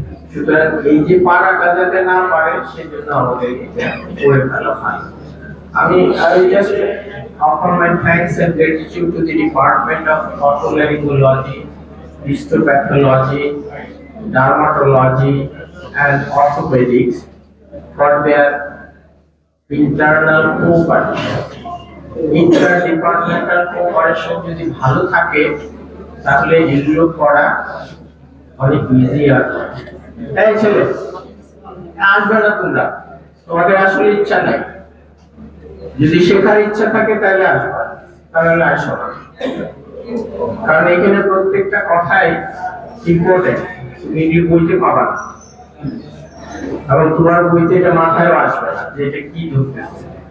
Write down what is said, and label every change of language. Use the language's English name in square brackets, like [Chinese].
[Bangla] সুতরাং এই যে পারাটা যাতে না পারে সেজন্য আমাদের এটা করে ফেলা হয়। [English] I just offer my thanks and gratitude to the Department of Otolaryngology, Histopathology, Dermatology, and Orthopedics for their internal cooperation. Interdepartmental cooperation [Bangla] যদি ভালো থাকে তাহলে এগুলো করা অনেক ইজি হয়। এই ছেলে, আসবে না তোমরা, তোমাদের আসলে ইচ্ছা নাই। যদি শেখার ইচ্ছা থাকে তাহলে আসবা, তাহলে আসো না, কারণ এখানে প্রত্যেকটা কথাই ইম্পর্টেন্ট, তুমি বইতে পাবা না এবং তোমার বইতে এটা মাথায়ও আসবে না যে এটা কি ধরতেছে।